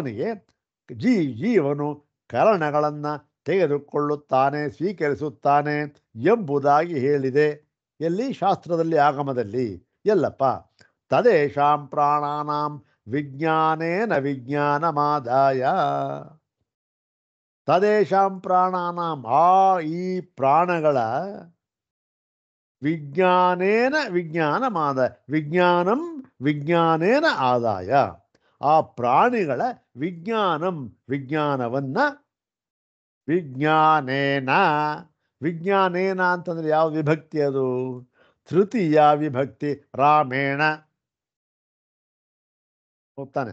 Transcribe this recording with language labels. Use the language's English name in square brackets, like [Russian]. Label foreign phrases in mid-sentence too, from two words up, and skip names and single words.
[Kannada] ಅವನಿಗೆ ಜೀವನು ಕರಣಗಳನ್ನು ತೆಗೆದುಕೊಳ್ಳುತ್ತಾನೆ, ಸ್ವೀಕರಿಸುತ್ತಾನೆ ಎಂಬುದಾಗಿ ಹೇಳಿದೆ. ಎಲ್ಲಿ? ಶಾಸ್ತ್ರದಲ್ಲಿ, ಆಗಮದಲ್ಲಿ. ಎಲ್ಲಪ್ಪ? [Sanskrit] ತದೇಶಾಂ ಪ್ರಾಣಾನಾಂ ವಿಜ್ಞಾನೇನ ವಿಜ್ಞಾನಮಾದಾಯ. ತದೇಶಾಂ ಪ್ರಾಣಾನಾಂ, [Kannada] ಈ ಪ್ರಾಣಗಳ [Sanskrit] ವಿಜ್ಞಾನೇನ ವಿಜ್ಞಾನಮಾದ, ವಿಜ್ಞಾನಂ ವಿಜ್ಞಾನೇನ ಆದಾಯ. [Kannada] ಆ ಪ್ರಾಣಿಗಳ ವಿಜ್ಞಾನಂ ವಿಜ್ಞಾನವನ್ನ, [Sanskrit] ವಿಜ್ಞಾನೇನ, ವಿಜ್ಞಾನೇನ [Kannada] ಅಂತಂದ್ರೆ ಯಾವ ವಿಭಕ್ತಿ ಅದು? ತೃತೀಯ ವಿಭಕ್ತಿ, ರಾಮೇಣ. ಹೋಗ್ತಾನೆ.